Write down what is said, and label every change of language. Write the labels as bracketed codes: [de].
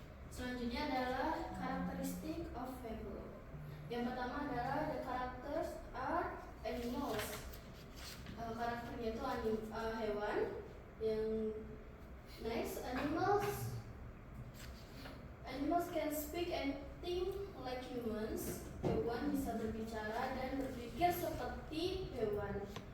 [id] Selanjutnya adalah karakteristik [en] of fable. [id] Yang pertama adalah [en] the characters are animals. [id] Karakternya itu hewan. Yang [en] next, animals can speak and think like humans. [id] Hewan bisa berbicara dan berpikir seperti hewan.